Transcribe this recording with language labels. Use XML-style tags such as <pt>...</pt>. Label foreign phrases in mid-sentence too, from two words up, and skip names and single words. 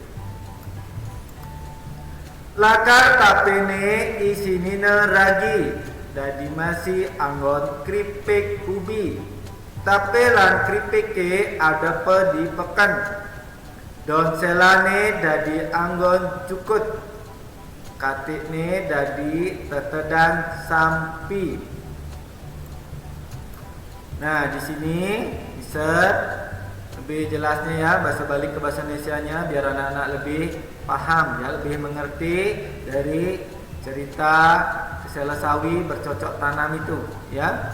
<ban>lakar tapene isinina ragi dadi masih anggon kripik ubi tapi lan kripik ke ada pe di pekan don selane dadi anggon cukut katikne dadi tetedan sampi.</ban> <id>Nah, di sini bisa lebih jelasnya ya bahasa Bali ke bahasa Indonesianya biar anak-anak lebih paham ya, lebih mengerti dari cerita kesela sawi bercocok tanam itu ya.</id>